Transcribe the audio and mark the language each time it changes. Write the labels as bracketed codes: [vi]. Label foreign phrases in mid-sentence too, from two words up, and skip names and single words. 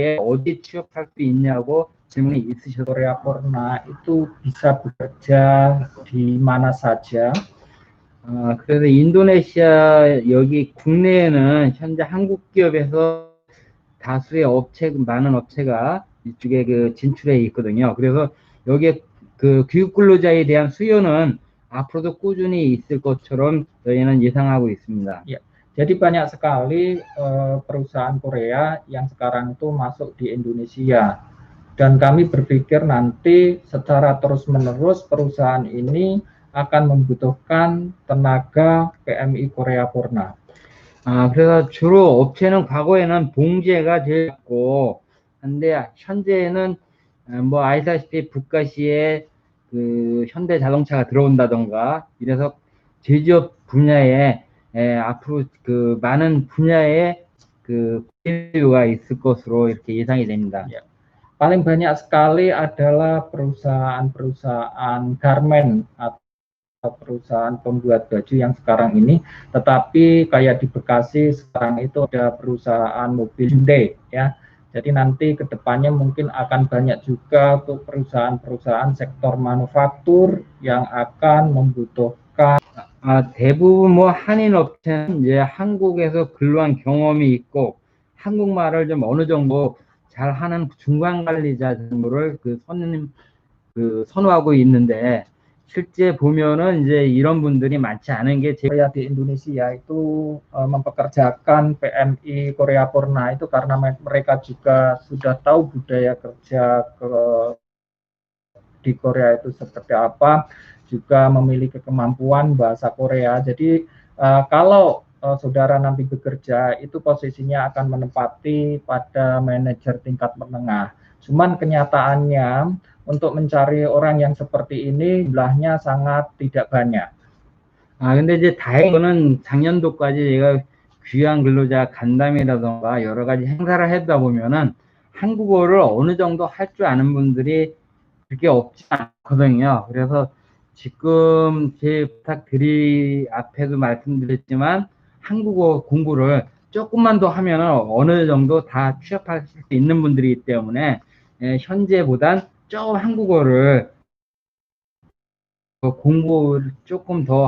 [ko] 어디 취업할 수 있냐고 질문이 있으셔서 [id] Korea Porna itu bisa bekerja di mana saja. [ko] 그래서 인도네시아 여기 국내에는 현재 한국 기업에서 다수의 많은 업체가 이쪽에 진출해 있거든요. 그래서 여기에 교육 근로자에 대한 수요는 앞으로도 꾸준히 있을 것처럼 저희는 예상하고 있습니다. [id] Ya, jadi banyak sekali perusahaan Korea yang sekarang itu masuk di Indonesia, dan kami berpikir nanti secara terus-menerus perusahaan ini akan membutuhkan tenaga PMI Korea Porna. [ko] 그래서 주로 업체는 과거에는 봉제가 제일 많고 한데 현재는 뭐 아시다시피 북가시에 현대 자동차가 들어온다던가 이래서 제조업 분야에 앞으로 그 많은 분야에 그 기회가 있을 것으로 이렇게 예상이 됩니다. [id] Ya. Paling banyak sekali adalah perusahaan-perusahaan garment atau perusahaan pembuat baju yang sekarang ini, tetapi kayak di Bekasi sekarang itu ada perusahaan mobil Hyundai ya. Jadi nanti kedepannya mungkin akan banyak juga untuk perusahaan-perusahaan sektor manufaktur yang akan membutuhkan [ko] 대부분 뭐 한인 업체는 이제 한국에서 근로한 경험이 있고 한국말을 좀 어느 정도 잘하는 중간 관리자 정도를 선호하고 있는데 실제 보면은 이제 이런 분들이 많지 않은 게 [id] Korea di Indonesia itu mempekerjakan PMI Korea Purna itu karena mereka juga sudah tahu budaya kerja di Korea itu seperti apa, juga memiliki kemampuan bahasa Korea. Jadi kalau saudara nanti bekerja itu posisinya akan menempati pada manajer tingkat menengah. Cuman kenyataannya untuk mencari orang yang seperti ini jumlahnya sangat tidak banyak. [ko] 근데 이제 다행인 거는 작년도까지 제가 귀한 근로자 간담회라던가 여러 가지 행사를 하다 보면은 한국어를 어느 정도 할 줄 아는 분들이 그렇게 없지 않거든요. 그래서 지금 제 앞에도 말씀드렸지만 한국어 공부를 조금만 더 하면 어느 정도 다 취업할 수 있는 분들이기 때문에 현재보단 조금 한국어를 공부를 조금 더